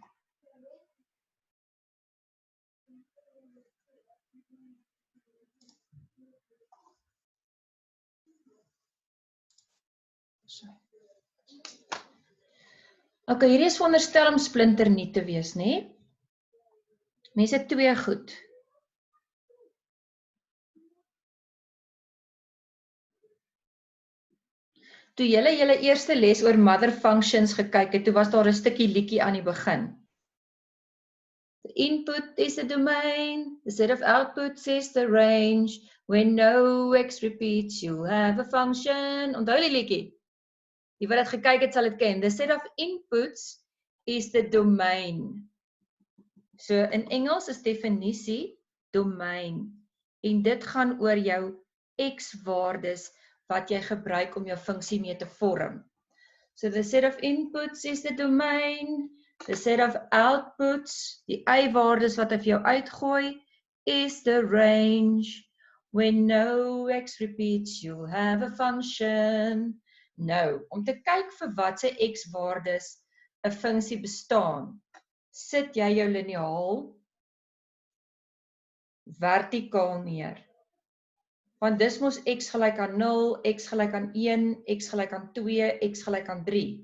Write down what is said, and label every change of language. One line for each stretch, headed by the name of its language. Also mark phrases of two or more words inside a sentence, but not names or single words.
Afrikaans: Okay, hierdie is veronderstel om splinternuut te wees, né? Mense twee goed. Toe julle eerste les oor
English: mother functions
Afrikaans: gekyk het, toe was daar 'n stukkie liedjie aan die begin.
English: The input is the domain, the set of outputs is the range. When no x repeats, you'll have a function.
Afrikaans: Onthou die liedjie? Die wat dit gekyk het sal dit ken.
English: The set of inputs is the domain.
Afrikaans: So in Engels is definisie domein. En dit gaan oor jou x-waardes wat jy gebruik om jou funksie mee te vorm.
English: So the set of inputs is the domain. The set of outputs,
Afrikaans: die y-waardes wat hy vir jou uitgooi,
English: is the range. When no x repeats, you'll have a function.
Afrikaans: Nou, om te kyk vir wat se x-waardes 'n funksie bestaan, sit jy jou liniaal vertikaal neer. Want dis mos x gelyk aan 0, x gelyk aan 1, x gelyk aan 2, x gelyk aan 3.